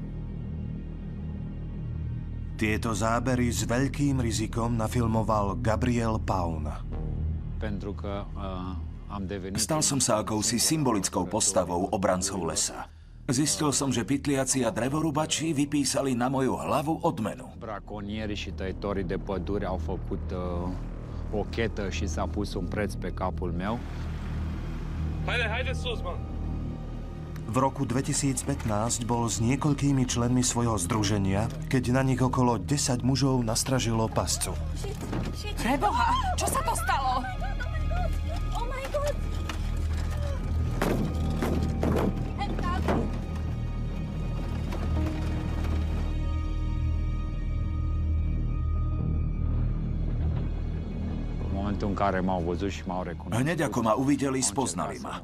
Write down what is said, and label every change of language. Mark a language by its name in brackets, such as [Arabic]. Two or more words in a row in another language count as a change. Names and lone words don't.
[Slovak] Tieto zábery s veľkým rizikom nafilmoval Gabriel Paun. Stal som sa akousi symbolickou postavou obrancov lesa. Zistil som, že pytliaci a drevorubači vypísali na moju hlavu odmenu. [Romanian] Braconierii și tăitorii de pădure au făcut o chetă și s-a pus un preț pe capul meu. [Slovak] V V roku 2015 bol s niekoľkými členmi svojho združenia, keď na nich okolo 10 mužov nastražilo pascu. Preboha, čo sa to stalo? [English] Oh my God! [Slovak] Hneď ako ma uvideli, spoznali ma.